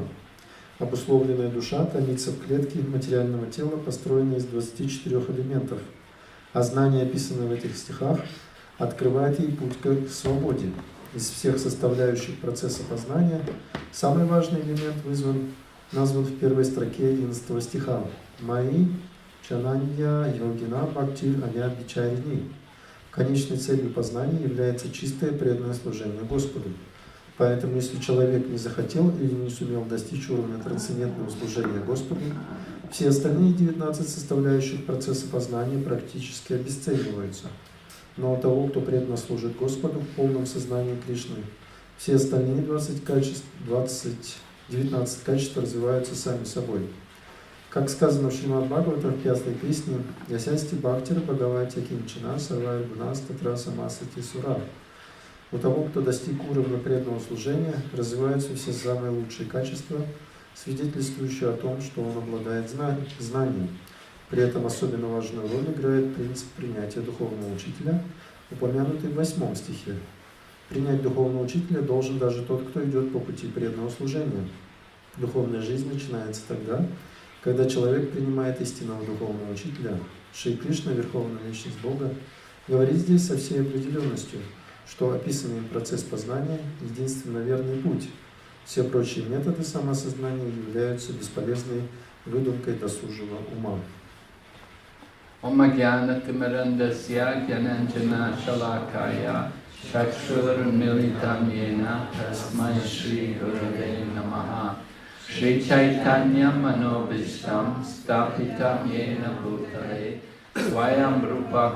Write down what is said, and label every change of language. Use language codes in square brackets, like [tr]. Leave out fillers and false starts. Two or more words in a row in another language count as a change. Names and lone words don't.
[ru] Обусловленная душа томится в клетке материального тела, построенной из 24 элементов, а знание, описанное в этих стихах, открывает ей путь к свободе. Из всех составляющих процесса познания самый важный элемент назван в первой строке 11 стиха. [sa] «मयि चानन्य योगेन भक्तिर् अव्य भिचारिणी». [ru] Конечной целью познания является чистое преданное служение Господу. Поэтому, если человек не захотел или не сумел достичь уровня трансцендентного служения Господу, все остальные 19 составляющих процесса познания практически обесцениваются. Но у того, кто преданно служит Господу в полном сознании Кришны, все остальные 19 качеств развиваются сами собой. Как сказано в Шримад Бхагаватам в 5-й песне, [sa] «यस्यास्ति भक्तिर भगवति किञ्चना सर्वै गुणस् तत्र समासते सुराः». [ru] У того, кто достиг уровня преданного служения, развиваются все самые лучшие качества, свидетельствующие о том, что он обладает знанием. При этом особенно важную роль играет принцип принятия духовного учителя, упомянутый в 8 стихе. Принять духовного учителя должен даже тот, кто идет по пути преданного служения. Духовная жизнь начинается тогда, когда человек принимает истинного духовного учителя. Шри Кришна, Верховная Личность Бога, говорит здесь со всей определенностью, что описанный процесс познания – единственно верный путь. Все прочие методы самосознания являются бесполезной выдумкой досужего ума. [sa] Om Jnana Timirandasya Gyananjana Shalakaya Chakshurmilitam Yena Tasmai Shri Gurave Namaha Shri Chaitanya Manobishtam Stapitam Yena Bhutale Swayam Rupa